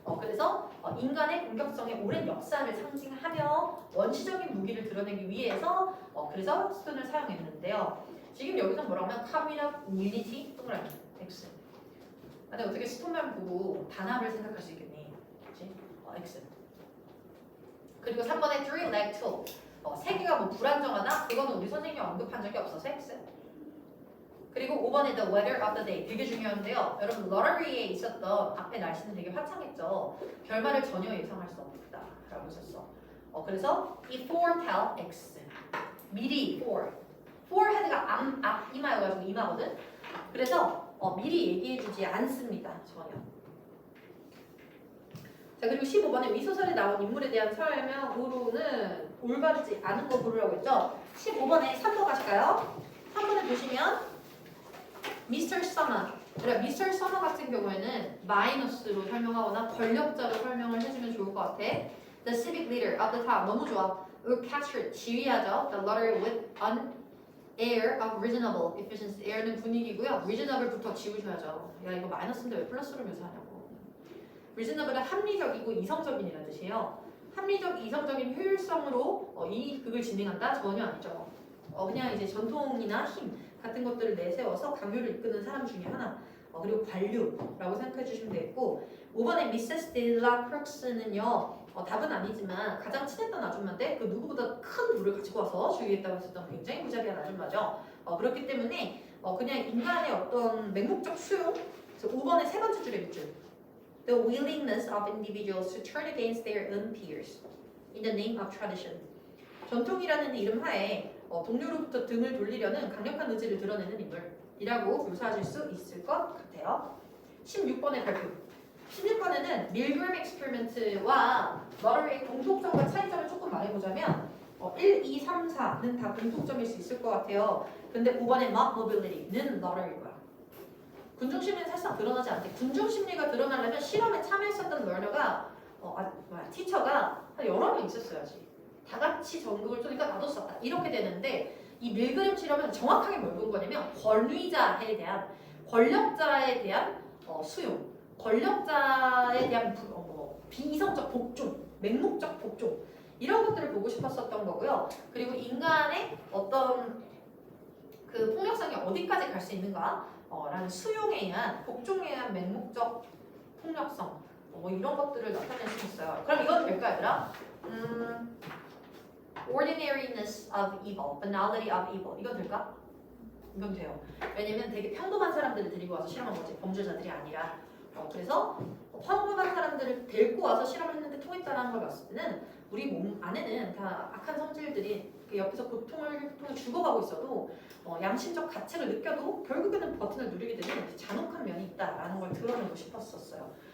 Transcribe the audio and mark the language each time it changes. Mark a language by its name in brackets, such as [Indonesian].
[Korean] 그래서 인간의 공격성의 오랜 역사를 상징하며 원시적인 무기를 드러내기 위해서 그래서 스톤을 사용했는데요. 지금 여기서 뭐라고 하면 카미나 윌리티 동그라미 X. 근데 어떻게 스톤만 보고 단합을 생각할 수 있겠니? 그렇지? X. 그리고 3번에 [English] three leg tool. [Korean] 세 개가 뭐 불안정하다? 그거는 우리 선생님이 언급한 적이 없어서 X. 그리고 5번에 [English] the weather of the day. [Korean] 되게 중요한데요. 여러분 러러리에 있었던 앞에 날씨는 되게 화창했죠. 결말을 전혀 예상할 수 없다 라고 했었어. 그래서 이 foretell X. 미리 forehead가 이마여가지고 이마거든. 그래서 미리 얘기해주지 않습니다. 전혀. 자, 그리고 15번에 위소설에 나온 인물에 대한 설명으로는 올바르지 않은 거 고르라고 했죠. 15번에 3번 가실까요? 3번에 보시면 미스터 서머. 그래, 미스터 서머 같은 경우에는 마이너스로 설명하거나 권력자로 설명을 해주면 좋을 것 같아. [English] The civic leader of the town. [Korean] 너무 좋아. [English] Will capture, [Korean] 지휘하죠. [English] The lottery with an air of reasonable efficiency. [Korean] air는 분위기고요. reasonable부터 지우셔야죠. 야, 이거 마이너스인데 왜 플러스로 묘사하냐고. reasonable은 합리적이고 이성적인이라는 뜻이에요. 합리적, 이성적인 효율성으로 이 극을 진행한다? 전혀 아니죠. 그냥 이제 전통이나 힘 같은 것들을 내세워서 강요를 이끄는 사람 중에 하나. 그리고 관료라고 생각해 주시면 되겠고 5번에 미세스 딜라 크룩스는요. 답은 아니지만 가장 친했던 아줌마인데 그 누구보다 큰 물을 가지고 와서 주의했다고 했었던 굉장히 무자비한 아줌마죠. 그렇기 때문에 그냥 인간의 어떤 맹목적 수용. 그래서 5번의 세 번째 줄에 밑줄. [English] The willingness of individuals to turn against their own peers in the name of tradition. [Korean] 전통이라는 이름 하에 동료로부터 등을 돌리려는 강력한 의지를 드러내는 인물이라고 묘사하실 수 있을 것 같아요. 16번의 발표. 16번에는 밀그램 익스페리먼트와 러러리의 공통점과 차이점을 조금 말해보자면 1, 2, 3, 4는 다 공통점일 수 있을 것 같아요. 근데 5번의 mob mobility는 러러리일 거야. 군중심리는 사실상 드러나지 않대. 군중심리가 드러나려면 실험에 참여했었던 러너가 티처가 한 여러 명 있었어야지. 다 같이 전극을 쪼니까 나도 썼다. 이렇게 되는데 이 밀그램 실험은 정확하게 뭘 본 거냐면 권위자에 대한 권력자에 대한 수용, 권력자에 대한 비이성적 복종, 맹목적 복종 이런 것들을 보고 싶었었던 거고요. 그리고 인간의 어떤 그 폭력성이 어디까지 갈 수 있는가? 라는 수용에 의한 복종에 의한 맹목적 폭력성 이런 것들을 나타낼 수 있어요. 그럼 이건 될까 얘들아? [English] ordinariness of evil, banality of evil [Korean] 이건 될까? 이건 돼요. 왜냐면 되게 평범한 사람들을 데리고 와서 실험한 거지 범죄자들이 아니라 그래서 평범한 사람들을 데리고 와서 실험을 했는데 통했다는 걸 봤을 때는 우리 몸 안에는 다 악한 성질들이 그 옆에서 고통을 죽어가고 있어도 양심적 가책을 느껴도 결국에는 버튼을 누르게 되는 잔혹한 면이 있다라는 걸 드러내고 싶었었어요.